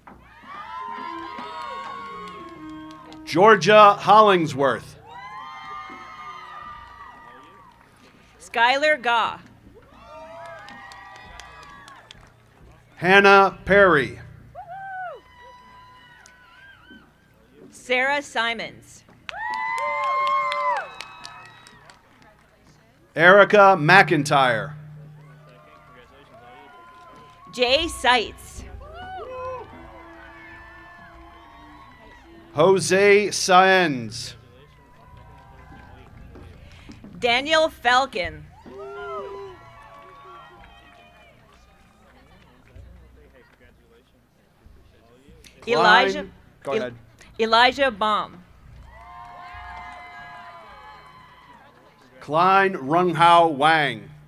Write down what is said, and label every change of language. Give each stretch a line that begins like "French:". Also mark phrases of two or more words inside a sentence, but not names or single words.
English: Georgia Hollingsworth. Skylar Gaw. Hannah Perry. Sarah Simons. Erica McIntyre. Jay Seitz. Jose Saenz. Daniel Falcon. Elijah. Go ahead. Elijah Baum. Klein Runghao Wang.